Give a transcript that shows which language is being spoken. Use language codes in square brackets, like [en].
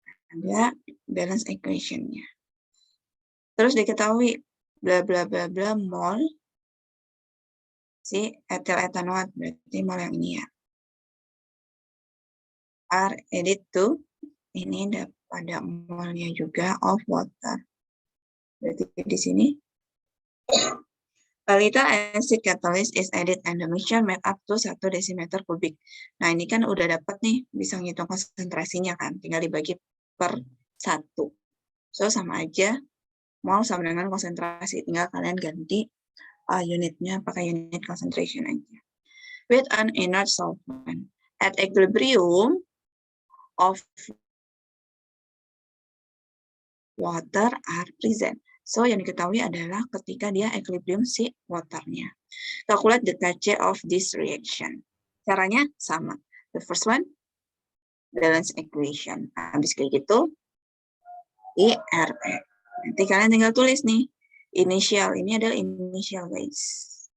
[id] Ada balance equation-nya. Terus diketahui bla bla bla bla mol si etil etanoat, berarti mol yang ini ya. [en] Are added to, [id] ini ada molnya juga [en] of water. [id] Berarti di sini [en] a little acid catalyst is added and the mixture made up to 1 decimeter kubik. [id] Nah, ini kan udah dapat nih, bisa ngitung konsentrasinya kan, tinggal dibagi per 1. So, sama aja, mol sama dengan konsentrasi, tinggal kalian ganti unitnya pakai unit concentration aja. [en] With an inert solvent, at equilibrium of water are present. [id] So, yang diketahui adalah ketika dia equilibrium si waternya. [en] Calculate the Kc of this reaction. [id] Caranya sama. [en] The first one, balance equation. [id] Habis kayak gitu, IRE. Nanti kalian tinggal tulis nih. Initial, ini adalah initial guys.